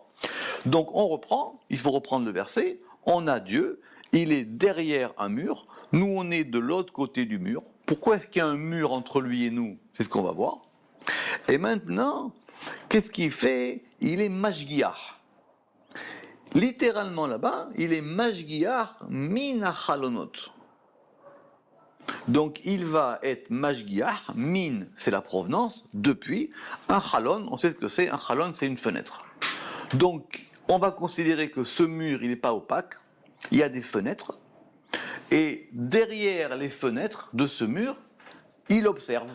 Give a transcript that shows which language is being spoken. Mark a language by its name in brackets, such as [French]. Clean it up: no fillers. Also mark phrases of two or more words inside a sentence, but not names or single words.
[French] Donc on reprend, il faut reprendre le verset, on a Dieu, il est derrière un mur, nous on est de l'autre côté du mur. Pourquoi est-ce qu'il y a un mur entre lui et nous ? C'est ce qu'on va voir. Et maintenant, qu'est-ce qu'il fait ? Il est mashgiach. littéralement là-bas, il est [Hebrew] משגיח מן החלונות. [French] Donc il va être [Hebrew] משגיח, מן [French] c'est la provenance, depuis, un chalon, on sait ce que c'est, un chalon c'est une fenêtre. Donc on va considérer que ce mur il n'est pas opaque, il y a des fenêtres, et derrière les fenêtres de ce mur, il observe.